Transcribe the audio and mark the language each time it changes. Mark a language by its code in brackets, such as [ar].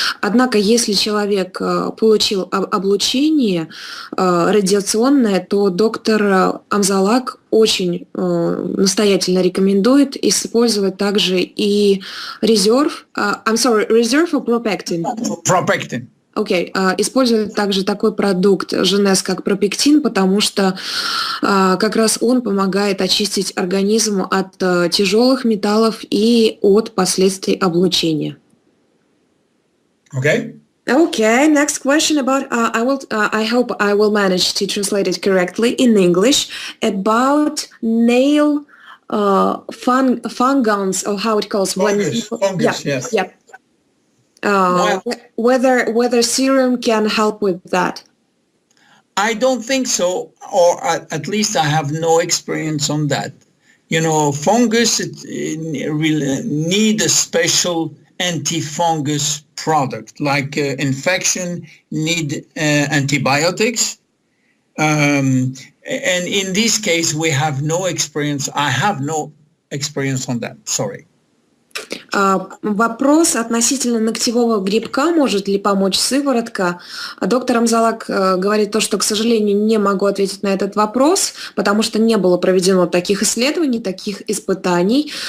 [ru] Однако, если человек получил облучение радиационное, то доктор Амзалаг очень настоятельно рекомендует использовать также и резерв, [en] reserve or propectin? Propectin. [ru] Окей, используют также такой продукт Jeunesse, как пропектин, потому что как раз он помогает очистить организм от тяжелых металлов и от последствий облучения. [en] Okay. Okay, next question about, I hope I will manage to translate it correctly in English, about nail fungans, or how it calls. Fungus, yes. Yeah. Whether serum can help with that? I don't think so, or at least I have no experience on that. You know, fungus really need a special anti-fungus product, like infection need antibiotics. And in this case, we have no experience. I have no experience on that. Sorry. [ru] Вопрос относительно ногтевого грибка, может ли помочь сыворотка. Доктор Амзалаг говорит то, что, к сожалению, не могу ответить на этот вопрос, потому что не было проведено таких исследований, таких испытаний,